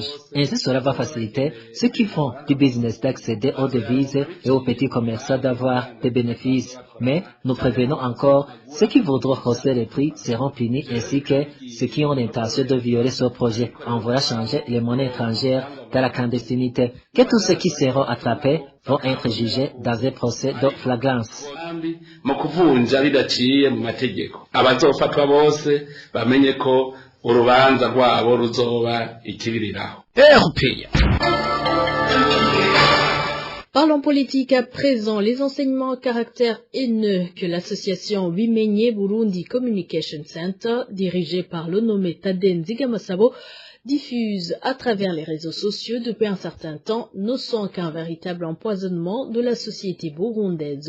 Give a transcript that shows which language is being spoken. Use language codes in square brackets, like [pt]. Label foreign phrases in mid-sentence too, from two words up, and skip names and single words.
[fr] Ainsi, cela va faciliter ceux qui font du business d'accéder aux devises et aux petits commerçants d'avoir des bénéfices. Mais nous prévenons encore, ceux qui voudront hausser les prix seront punis ainsi que ceux qui ont l'intention de violer ce projet en voulant changer les monnaies étrangères dans la clandestinité. Que tous ceux qui seront attrapés vont être jugés dans un procès de flagrance. [rn] Mu kuvunja bidaciye mu mategeko abazofatwa bose bamenye ko urubanza rwabo ruzoba ikibiriraho. [fr] Parlons politique à présent. Les enseignements à caractère haineux que l'association Wimenye Burundi Communication Center, dirigée par le nommé Tadei Nzigamasabo, diffuse à travers les réseaux sociaux depuis un certain temps ne sont qu'un véritable empoisonnement de la société burundaise.